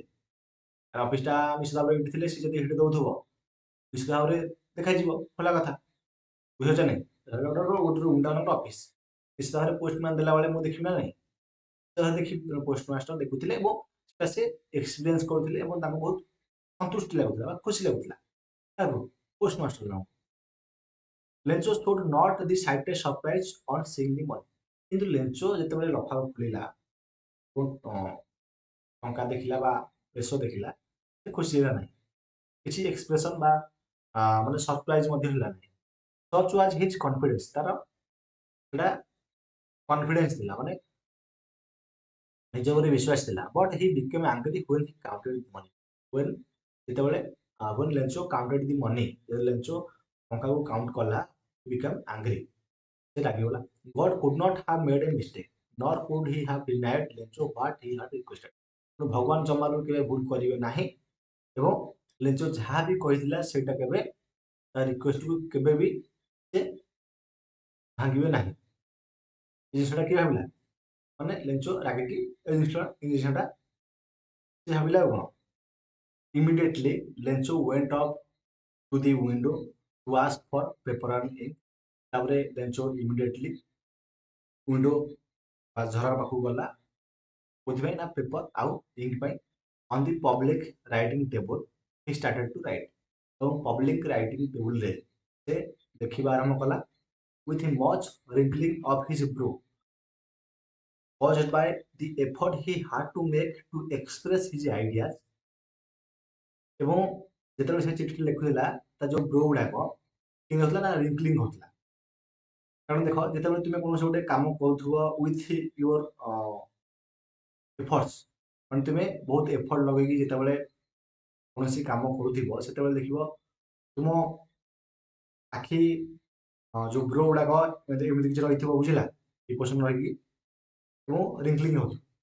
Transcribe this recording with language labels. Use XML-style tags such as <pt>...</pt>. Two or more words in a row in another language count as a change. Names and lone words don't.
<or>ଅଫିସଟା ନିଶ୍ଚିତ ଭାବରେ ଏଠି ଥିଲେ, ସେ ଯଦି ଏଠି ଦଉଥିବ ନିଶ୍ଚିତ ଭାବରେ ଦେଖାଯିବ, ଖୋଲା କଥା, ବୁଝିପାରୁଛ ନାହିଁ। ଗୋଟେ ରୁମଟା ଗୋଟେ ଅଫିସ, ନିଶ୍ଚିତ ଭାବରେ ପୋଷ୍ଟମ୍ୟାନ୍ ଦେଲା ବେଳେ ମୁଁ ଦେଖିବି ନା ନାହିଁ, ଦେଖି ପୋଷ୍ଟମାଷ୍ଟର ଦେଖୁଥିଲେ ଏବଂ ସେଟା ସେ ଏକ୍ସପିରିଏନ୍ସ କରୁଥିଲେ ଏବଂ ତାଙ୍କୁ ବହୁତ ସନ୍ତୁଷ୍ଟି ଲାଗୁଥିଲା ବା ଖୁସି ଲାଗୁଥିଲା କାହାକୁ, ପୋଷ୍ଟମାଷ୍ଟର ଜଣଙ୍କୁ।</or> <en>ଲେଞ୍ଚୋ showed not the slightest surprise on seeing the money,</en> <or>କିନ୍ତୁ ଲେଞ୍ଚୋ ଯେତେବେଳେ ଲଫାଫା ଖୋଲିଲା ଏବଂ ଟଙ୍କା ଦେଖିଲା ବା ପେସୋ ଦେଖିଲା, ସେ ଖୁସି ହେଲା ନାହିଁ, କିଛି ଏକ୍ସପ୍ରେସନ ବା ମାନେ ସରପ୍ରାଇଜ ମଧ୍ୟ ହେଲା ନାହିଁ।</or> <en>such was his confidence,</en> <or>ତାର ସେଟା କନଫିଡେନ୍ସ ଥିଲା, ମାନେ ନିଜ ଉପରେ ବିଶ୍ୱାସ ଥିଲା।</or> <en>but he became angry when he counted money, when ଯେତେବେଳେ when Lencho counted the money,</en> <or>Lencho ଟଙ୍କା କୁ କାଉଣ୍ଟ କଲା,</or> <en>he became angry,</en> <or>ସେ ରାଗିଗଲା।</or> <en>God could not have made a mistake, nor could he have denied Lencho what he had requested।</en> <or>ତେଣୁ ଭଗବାନ ଜମାରୁ କେବେ ଭୁଲ କରିବେ ନାହିଁ ଏବଂ ଲେଞ୍ଚୋ ଯାହା ବି କହିଥିଲା ସେଇଟା କେବେ ତା ରିକ୍ୱେଷ୍ଟକୁ କେବେ ବି ସେ ଭାଙ୍ଗିବେ ନାହିଁ। ଏ ଜିନିଷଟା କିଏ ଭାବିଲା, ମାନେ ଲେଞ୍ଚୋ ରାଗିକି ଏ ଜିନିଷଟା ସେ ଭାବିଲା ଆଉ କଣ।</or> <en>Immediately Lencho went up to the window to ask for paper and ink।</en> <or>ତାପରେ ଲେଞ୍ଚୋ immediately ୱିଣ୍ଡୋ ବା ଝରକା ପାଖକୁ ଗଲା, କୋଉଥିପାଇଁ ନା ପେପର ଆଉ ଇଙ୍କ ପାଇଁ।</or> <en>on the public writing table he started to write।</en> <or>ଏବଂ</or> <en>public writing table</en> <or>ସେ ଲେଖିବା ଆରମ୍ଭ କଲା।</or> <en>with much wrinkling of his brow caused by the effort he had to make to express his ideas।</en> <or>ଏବଂ ଯେତେବେଳେ ସେ ଚିଠି ଲେଖୁଥିଲା ତା ଯୋଉ ବ୍ରୋ ଗୁଡାକ କେମିତି ହଉଥିଲା ନା ରିଙ୍କଲିଂ ହଉଥିଲା। କାରଣ ଦେଖ ଯେତେବେଳେ ତୁମେ କୌଣସି ଗୋଟେ କାମ କରୁଥିବ</or> <en>with your efforts,</en> <or>ମାନେ ତୁମେ ବହୁତ ଏଫର୍ଟ ଲଗେଇକି ଯେତେବେଳେ କୌଣସି କାମ କରୁଥିବ ସେତେବେଳେ ଦେଖିବ ତୁମ ଆଖି ଯୋଉ ବ୍ରୋ ଗୁଡାକ ଏମିତି କିଛି ରହିଥିବ, ବୁଝିଲା, ଇପୋସନ ରହିକି ଏବଂ ରିଙ୍କଲିଂ ହଉଥିବ।</or>